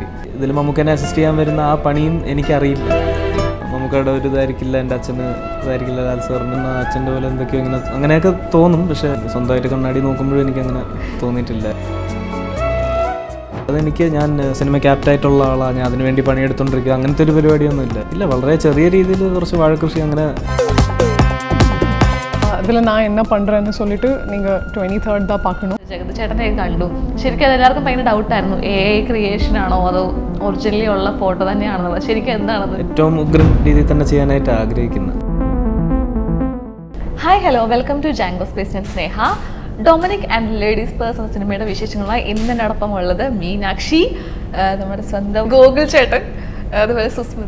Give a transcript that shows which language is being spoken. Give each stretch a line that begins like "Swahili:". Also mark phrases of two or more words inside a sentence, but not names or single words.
Malayalam: ഇതിൽ മമ്മൂക്കനെ അസിസ്റ്റ് ചെയ്യാൻ വരുന്ന ആ പണിയും എനിക്കറിയില്ല. മമ്മൂക്കയുടെ ഒരു ഇതായിരിക്കില്ല, എൻ്റെ അച്ഛന് ഇതായിരിക്കില്ല, ലാൽ സാറിന് അച്ഛൻ്റെ പോലെ എന്തൊക്കെയോ ഇങ്ങനെ അങ്ങനെയൊക്കെ തോന്നും. പക്ഷേ സ്വന്തമായിട്ട് കണ്ണാടി നോക്കുമ്പോഴും എനിക്കങ്ങനെ തോന്നിയിട്ടില്ല. അതെനിക്ക് ഞാൻ സിനിമ ക്യാപ്റ്റായിട്ടുള്ള ആളാണ്, ഞാൻ അതിനുവേണ്ടി പണിയെടുത്തോണ്ടിരിക്കുക, അങ്ങനത്തെ ഒരു പരിപാടിയൊന്നും ഇല്ല. വളരെ ചെറിയ രീതിയിൽ കുറച്ച് വാഴക്കൃഷി അങ്ങനെ.
Tamil: அதில் நான் என்ன பண்ணுறேன்னு சொல்லிட்டு நீங்கள் 23rd தான் பார்க்கணும்.
Malayalam: ജഗത് ചേട്ടനെ കണ്ടു. ശരിക്കും അതെല്ലാവർക്കും ഭയങ്കര ഡൗട്ടായിരുന്നു,
English: AI creation
Malayalam: ആണോ അതോ ഒറിജിനലി ഉള്ള ഫോട്ടോ തന്നെയാണെന്നുള്ളത്. ശരിക്കും എന്താണത്? ഏറ്റവും ഉഗ്രൻ രീതിയിൽ തന്നെ ചെയ്യാനായിട്ട് ആഗ്രഹിക്കുന്നത്.
English: Hi hello, welcome to Janko Space.
Malayalam: ഞാൻ സ്നേഹ. ഡൊമിനിക് ആൻഡ് ലേഡീസ് പേഴ്സൺ സിനിമയുടെ വിശേഷങ്ങളായി ഇന്നോടൊപ്പം ഉള്ളത് മീനാക്ഷി, നമ്മുടെ സ്വന്തം ഗോകുൽ ചേട്ടൻ, അതുപോലെ സുസ്മിത.